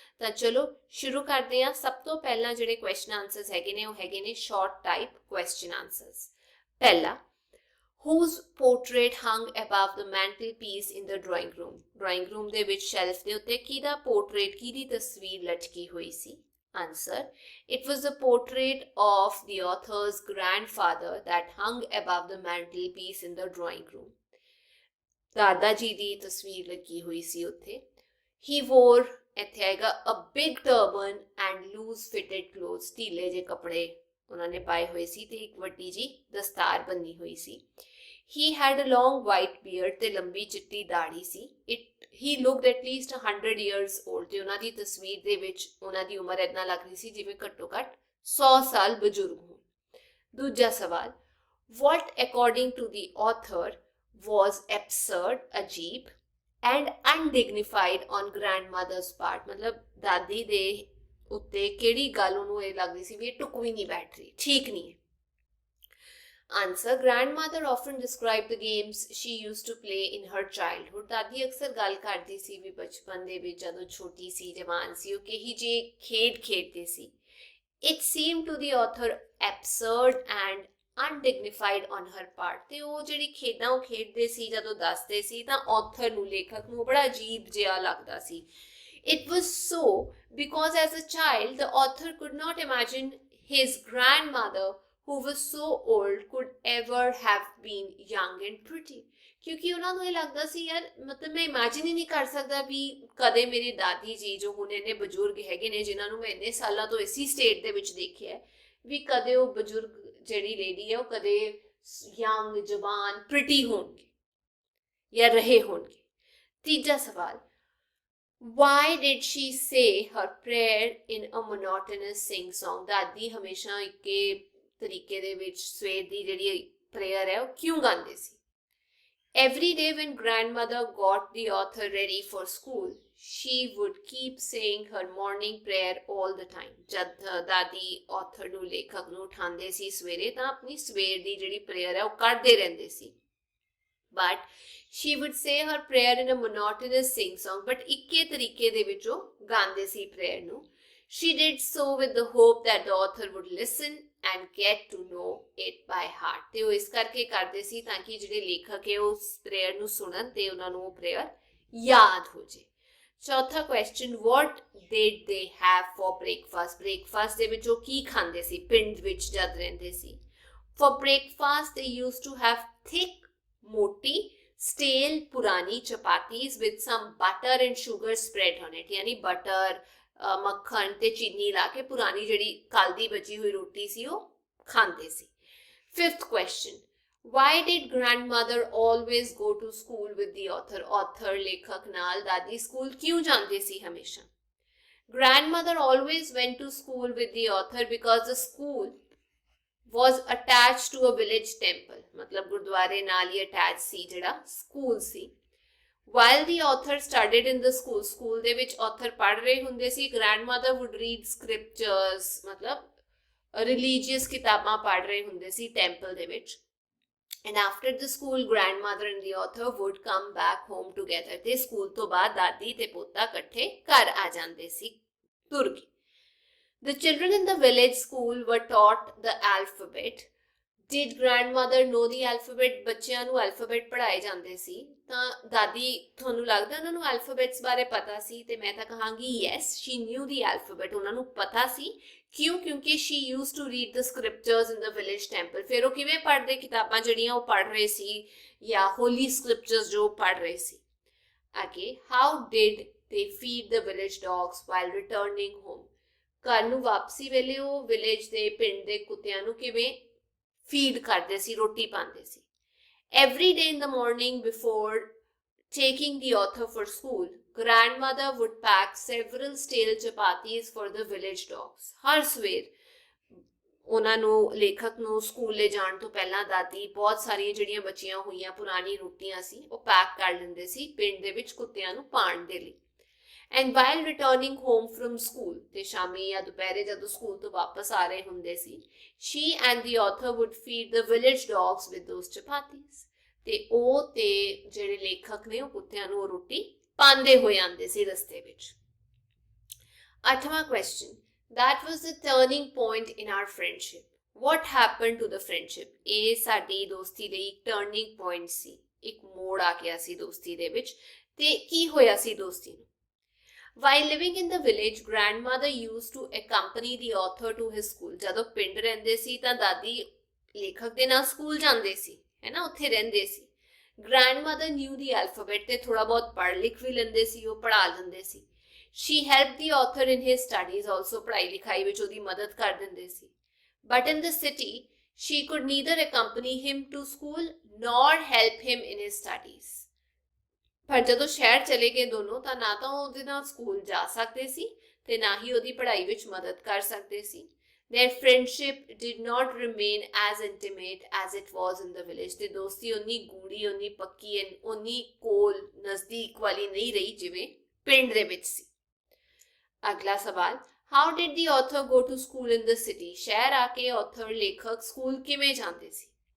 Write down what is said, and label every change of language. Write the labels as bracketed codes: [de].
[pa] ਤਾਂ ਚਲੋ ਸ਼ੁਰੂ ਕਰਦੇ ਹਾਂ। ਸਭ ਤੋਂ ਪਹਿਲਾਂ ਜਿਹੜੇ ਕੁਐਸਚਨ ਆਨਸਰਸ ਹੈਗੇ ਨੇ ਉਹ ਹੈਗੇ ਨੇ ਸ਼ਾਰਟ ਟਾਈਪ ਕੁਐਸਚਨ ਆਨਸਰਸ। ਪਹਿਲਾ, [en] whose portrait hung above the mantelpiece in the drawing room? [pa] Drawing room ਦੇ ਵਿੱਚ ਸ਼ੈਲਫ ਦੇ ਉੱਤੇ ਕਿਹਦਾ portrait, ਕਿਹਦੀ ਤਸਵੀਰ ਲਟਕੀ ਹੋਈ ਸੀ? [en] Answer, it was the portrait of the author's grandfather that hung above the mantelpiece in the drawing room. [pa] ਦਾਦਾ ਜੀ ਦੀ ਤਸਵੀਰ ਲੱਗੀ ਹੋਈ ਸੀ ਉੱਥੇ। [en] He wore, [pa] ਇੱਥੇ ਆਏਗਾ, [en] a big turban and loose fitted clothes, [pa] ਢੀਲੇ ਜਿਹੇ ਕੱਪੜੇ ਉਹਨਾਂ ਨੇ ਪਾਏ ਹੋਏ ਸੀ ਤੇ ਇੱਕ ਵੱਡੀ ਜੀ ਦਸਤਾਰ ਬੰਨੀ ਹੋਈ ਸੀ। [en] He had a long white beard [pa] ਤੇ ਲੰਬੀ ਚਿੱਟੀ ਦਾੜੀ ਸੀ। [en] He looked at least 100 years old [pa] ਤੇ ਉਹਨਾਂ ਦੀ ਤਸਵੀਰ ਦੇ ਵਿੱਚ ਉਹਨਾਂ ਦੀ ਉਮਰ ਇਦਾਂ ਲੱਗ ਰਹੀ ਸੀ ਜਿਵੇਂ ਘੱਟੋ ਘੱਟ 100 ਸਾਲ ਬਜ਼ੁਰਗ ਹੋਣ। ਦੂਜਾ ਸਵਾਲ, [en] what according to the author was absurd, [pa] ਅਜੀਬ [en] and undignified on grandmother's part? [pa] ਮਤਲਬ ਦਾਦੀ ਦੇ ਉੱਤੇ ਕਿਹੜੀ ਗੱਲ ਉਹਨੂੰ ਇਹ ਲੱਗਦੀ ਸੀ ਵੀ ਇਹ ਟੁਕਵੀਂ ਨਹੀਂ ਬੈਠ ਰਹੀ, ਠੀਕ ਨਹੀਂ ਹੈ। [en] Answer, grandmother often described the games she used to play in her childhood. [pa] ਦਾਦੀ ਅਕਸਰ ਗੱਲ ਕਰਦੀ ਸੀ ਵੀ ਬਚਪਨ ਦੇ ਵਿੱਚ ਜਦੋਂ ਛੋਟੀ ਸੀ, ਜਵਾਨ ਸੀ, ਉਹ ਕਹੀ ਜੇ ਖੇਡ ਖੇਡਦੇ ਸੀ। [en] It seemed to the author absurd and undignified on her part. [pa] ਤੇ ਉਹ ਜਿਹੜੀ ਖੇਡਾਂ ਉਹ ਖੇਡਦੇ ਸੀ ਜਦੋਂ ਦੱਸਦੇ ਸੀ ਤਾਂ author ਨੂੰ, ਲੇਖਕ ਨੂੰ ਬੜਾ ਅਜੀਬ ਜਿਹਾ ਲੱਗਦਾ ਸੀ। [en] It was so because as a child the author could not imagine his grandmother who was so old could ever have been young and pretty. [pa] ਕਿਉਂਕਿ ਉਹਨਾਂ ਨੂੰ ਇਹ ਲੱਗਦਾ ਸੀ ਯਾਰ ਮਤਲਬ ਮੈਂ ਇਮੇਜਿਨ ਹੀ ਨਹੀਂ ਕਰ ਸਕਦਾ ਵੀ ਕਦੇ ਮੇਰੀ ਦਾਦੀ ਜੀ ਜੋ ਹੁਣ ਇੰਨੇ ਬਜ਼ੁਰਗ ਹੈਗੇ ਨੇ ਜਿਨ੍ਹਾਂ ਨੂੰ ਮੈਂ ਇੰਨੇ ਸਾਲਾਂ ਤੋਂ ਇਸੀ ਸਟੇਟ ਦੇ ਵਿੱਚ ਦੇਖਿਆ ਵੀ ਕਦੇ ਉਹ ਬਜ਼ੁਰਗ ਜਿਹੜੀ ਲੇਡੀ ਹੈ ਉਹ ਕਦੇ ਯੰਗ, ਜਵਾਨ, ਪ੍ਰਿਟੀ ਹੋਣਗੇ ਜਾਂ ਰਹੇ ਹੋਣਗੇ। ਤੀਜਾ ਸਵਾਲ, [en] why did she say her prayer in a monotonous sing song? [pa] ਦਾਦੀ ਹਮੇਸ਼ਾ ਇੱਕੇ ਤਰੀਕੇ ਦੇ ਵਿੱਚ ਸਵੇਰ ਦੀ ਜਿਹੜੀ ਪ੍ਰੇਅਰ ਹੈ ਉਹ ਕਿਉਂ ਗਾਉਂਦੇ ਸੀ? [en] Every day when grandmother got the author ready for school, she would keep saying her morning prayer all the time. [pa] ਜਦ ਦਾਦੀ author ਨੂੰ, ਲੇਖਕ ਨੂੰ ਉਠਾਉਂਦੇ ਸੀ ਸਵੇਰੇ ਤਾਂ ਆਪਣੀ ਸਵੇਰ ਦੀ ਜਿਹੜੀ ਪ੍ਰੇਅਰ ਹੈ ਉਹ ਕਰਦੇ ਰਹਿੰਦੇ ਸੀ। [en] But she would say her prayer in a monotonous sing song, but [pa] ਇੱਕੇ ਤਰੀਕੇ ਦੇ ਵਿੱਚ ਉਹ ਗਾਉਂਦੇ ਸੀ ਪ੍ਰੇਅਰ ਨੂੰ। [en] She did so with the hope that the author would listen and get to know it by heart. [pa] ਤੇ ਉਹ ਇਸ ਕਰਕੇ ਕਰਦੇ ਸੀ ਤਾਂ ਕਿ ਜਿਹੜੇ ਲੇਖਕ ਹੈ ਉਸ ਪ੍ਰੇਅਰ ਨੂੰ ਸੁਣਨ ਤੇ ਉਹਨਾਂ ਨੂੰ ਉਹ ਪ੍ਰੇਅਰ ਯਾਦ ਹੋ ਜੇ। ਚੌਥਾ question, [en] what did they have for breakfast? [pa] Breakfast ਦੇ ਵਿੱਚ ਉਹ ਕੀ ਖਾਂਦੇ ਸੀ ਪਿੰਡ ਵਿੱਚ ਜਦ ਰਹਿੰਦੇ ਸੀ? [en] For breakfast they used to have thick, [pa] ਮੋਟੀ, [en] stale, [pa] ਪੁਰਾਣੀ ਚਪਾਤੀਜ਼ [en] with some butter and sugar spread on it. [pa] ਯਾਨੀ ਬਟਰ, ਮੱਖਣ ਤੇ ਚੀਨੀ ਲਾ ਕੇ ਪੁਰਾਣੀ ਜਿਹੜੀ ਕੱਲ ਦੀ ਬਚੀ ਹੋਈ ਰੋਟੀ ਸੀ ਉਹ ਖਾਂਦੇ ਸੀ। [en] Fifth question, why did grandmother always go to school with the author? [pa] author ਲੇਖਕ ਨਾਲ ਦਾਦੀ ਸਕੂਲ ਕਿਉਂ ਜਾਂਦੇ ਸੀ ਹਮੇਸ਼ਾ? [en] Grandmother always went to school with the author because the school was attached to a village temple. [pa] ਮਤਲਬ ਗੁਰਦੁਆਰੇ ਨਾਲ ਹੀ attach ਸੀ ਜਿਹੜਾ school ਸੀ। [en] While the author studied in the school, [pa] school ਦੇ ਵਿੱਚ author ਪੜ੍ਹ ਰਹੇ ਹੁੰਦੇ ਸੀ, [en] grandmother would read scriptures, [pa] ਮਤਲਬ religious ਕਿਤਾਬਾਂ ਪੜ੍ਹ ਰਹੇ ਹੁੰਦੇ ਸੀ ਟੈਂਪਲ ਦੇ ਵਿੱਚ। [en] And after the school, grandmother and the author would come back home together. ਤੇ school ਤੋਂ ਬਾਅਦ ਦਾਦੀ ਤੇ ਪੋਤਾ ਇਕੱਠੇ ਘਰ ਆ ਜਾਂਦੇ ਸੀ ਤੁਰ ਕੇ। The children in the village school were taught the alphabet. Did grandmother know the alphabet? [pa] ਬੱਚਿਆਂ ਨੂੰ alphabet ਪੜ੍ਹਾਏ ਜਾਂਦੇ ਸੀ ਤਾਂ ਦਾਦੀ, ਤੁਹਾਨੂੰ ਲੱਗਦਾ ਉਹਨਾਂ ਨੂੰ alphabets ਬਾਰੇ ਪਤਾ ਸੀ? ਤੇ ਮੈਂ ਤਾਂ ਕਹਾਂਗੀ [en] yes, she knew the alphabet. [pa] ਉਹਨਾਂ ਨੂੰ ਪਤਾ ਸੀ। ਕਿਉਂ? ਕਿਉਂਕਿ [en] she used to read the scriptures in the village temple. [pa] ਫਿਰ ਉਹ ਕਿਵੇਂ ਪੜ੍ਹਦੇ ਕਿਤਾਬਾਂ ਜਿਹੜੀਆਂ ਉਹ ਪੜ੍ਹ ਰਹੇ ਸੀ ਜਾਂ holy scriptures ਜੋ ਪੜ੍ਹ ਰਹੇ ਸੀ। ਅੱਗੇ, [en] how did they feed the village dogs while returning home? [pa] ਘਰ ਨੂੰ ਵਾਪਸੀ ਵੇਲੇ ਉਹ ਵਿਲੇਜ ਦੇ, ਪਿੰਡ ਦੇ ਕੁੱਤਿਆਂ ਨੂੰ ਕਿਵੇਂ ਫੀਡ ਕਰਦੇ ਸੀ, ਰੋਟੀ ਪਾਉਂਦੇ ਸੀ? [en] Every day in the morning before taking the author for school, grandmother would pack several stale chapatis for the village dogs. [pa] ਹਰ ਸਵੇਰ ਉਹਨਾਂ ਨੂੰ ਲੇਖਕ ਨੂੰ ਸਕੂਲ ਲੈ ਜਾਣ ਤੋਂ ਪਹਿਲਾਂ ਦਾਦੀ ਬਹੁਤ ਸਾਰੀਆਂ ਜਿਹੜੀਆਂ ਬਚੀਆਂ ਹੋਈਆਂ ਪੁਰਾਣੀ ਰੋਟੀਆਂ ਸੀ ਉਹ ਪੈਕ ਕਰ ਲੈਂਦੇ ਸੀ ਪਿੰਡ ਦੇ ਵਿੱਚ ਕੁੱਤਿਆਂ ਨੂੰ ਪਾਣ ਦੇ ਲਈ। [en] and while returning home from school, [pa] ਤੇ ਸ਼ਾਮੀ ਜਾਂ ਦੁਪਹਿਰੇ ਜਦੋਂ ਸਕੂਲ ਤੋਂ ਵਾਪਸ ਆ ਰਹੇ ਹੁੰਦੇ ਸੀ, [en] she and the author would feed the village dogs with those chapatis, [pa] ਤੇ ਉਹ ਤੇ ਜਿਹੜੇ ਲੇਖਕ ਨੇ ਉਹ ਕੁੱਤਿਆਂ ਨੂੰ ਰੋਟੀ ਪਾਉਂਦੇ ਹੋਏ ਆਉਂਦੇ ਸੀ ਰਸਤੇ ਵਿੱਚ। 8ਵਾਂ question, [en] that was the turning point in our friendship. What happened to the friendship? [pa] ਇਹ ਸਾਡੀ ਦੋਸਤੀ ਲਈ ਇੱਕ ਟਰਨਿੰਗ ਪੁਆਇੰਟ ਸੀ, ਇੱਕ ਮੋੜ ਆ ਗਿਆ ਸੀ ਦੋਸਤੀ ਦੇ ਵਿੱਚ, ਤੇ ਕੀ ਹੋਇਆ ਸੀ ਦੋਸਤੀ ਨੂੰ? [en] While living in the village, grandmother used to accompany the author to his school. [pa] ਜਦੋਂ ਪਿੰਡ ਰਹਿੰਦੇ ਸੀ ਤਾਂ ਦਾਦੀ ਲੇਖਕ ਦੇ ਨਾਲ ਸਕੂਲ ਜਾਂਦੇ ਸੀ, ਹੈ ਨਾ, ਉੱਥੇ ਰਹਿੰਦੇ ਸੀ। [en] Grandmother knew the alphabet, [pa] ਤੇ ਥੋੜਾ ਬਹੁਤ ਪੜ੍ਹ ਲਿਖ ਵੀ ਲੈਂਦੇ ਸੀ, ਉਹ ਪੜ੍ਹਾ ਲੈਂਦੇ ਸੀ। [en] She helped the author in his studies, also [pa] ਪੜ੍ਹਾਈ ਲਿਖਾਈ ਵਿੱਚ ਉਹਦੀ ਮਦਦ ਕਰ ਦਿੰਦੇ ਸੀ। [en] But in the city, she could neither accompany him to school nor help him in his studies. [pa] ਪਰ ਜਦੋਂ ਸ਼ਹਿਰ ਚਲੇ ਗਏ ਦੋਨੋਂ, ਤਾਂ ਨਾ ਤਾਂ ਉਹ ਉਹਦੇ ਨਾਲ ਸਕੂਲ ਜਾ ਸਕਦੇ ਸੀ ਤੇ ਨਾ ਹੀ ਉਹਦੀ ਪੜ੍ਹਾਈ ਵਿੱਚ ਮਦਦ ਕਰ ਸਕਦੇ ਸੀ। [en] Their friendship did not remain as intimate as it was in the village. [pa] ਤੇ ਦੋਸਤੀ ਉਨੀ ਗੂੜੀ, ਉਨੀ ਪੱਕੀ, ਉਨੀ ਕੋਲ ਨਜ਼ਦੀਕ ਵਾਲੀ ਨਹੀਂ ਰਹੀ ਜਿਵੇਂ ਪਿੰਡ ਦੇ ਵਿੱਚ ਸੀ। ਅਗਲਾ ਸਵਾਲ, [en] how did the author go to school in the city? [pa] ਸ਼ਹਿਰ ਆ ਕੇ author ਲੇਖਕ ਸਕੂਲ ਕਿਵੇਂ ਜਾਂਦੇ ਸੀ?